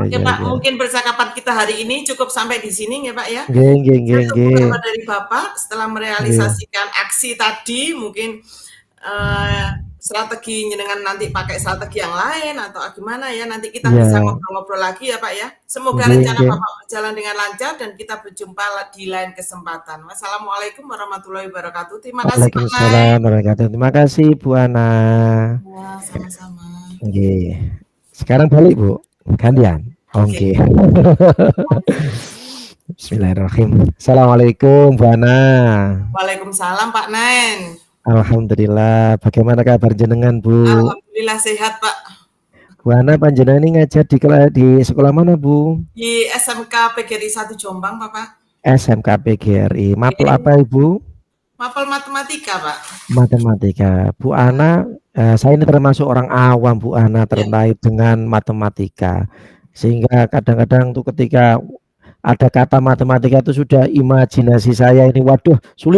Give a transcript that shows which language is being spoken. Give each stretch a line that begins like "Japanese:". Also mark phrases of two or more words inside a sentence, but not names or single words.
Indonesian: Oke Pak, mungkin percakapan kita hari ini cukup sampai di sini ya Pak ya. Saya tunggu kabar dari Bapak setelah merealisasikan aksi tadi mungkin strategi jenengan nanti pakai strategi yang lain atau gimana ya, nanti kita bisa Iya, ngobrol-ngobrol lagi ya Pak ya. Semoga nggih rencana nggih. Bapak berjalan dengan lancar dan kita berjumpa di lain kesempatan.
Arabic: والسلام عليكم ورحمة الله وبركاته.
Indonesian: Terima kasih Pak
Arabic: وعليكم السلام
Indonesian: Nai.
Arabic: ورحمة الله وبركاته.
Indonesian: Terima kasih Bu Ana. Ya, sama-sama. Nggih. Sekarang balik Bu, gantian. Oke. Oke.
Arabic: بسم الله الرحمن الرحيم.
Indonesian: Assalamualaikum Bu Ana. Waalaikumsalam Pak Nen. Alhamdulillah. Bagaimana kabar jenengan Bu? Alhamdulillah sehat Pak. Bu Ana panjenengan ini ngajar di sekolah mana Bu? Di SMK PGRI 1 Jombang Bapak. SMK PGRI. Mapel Iya. apa Ibu? Mapel matematika Pak. Matematika. Bu Ana, saya ini termasuk orang awam Bu Ana Iya. terkait dengan matematika. Sehingga kadang-kadang tuh ketika ada kata matematika itu sudah imajinasi saya ini waduh sulit.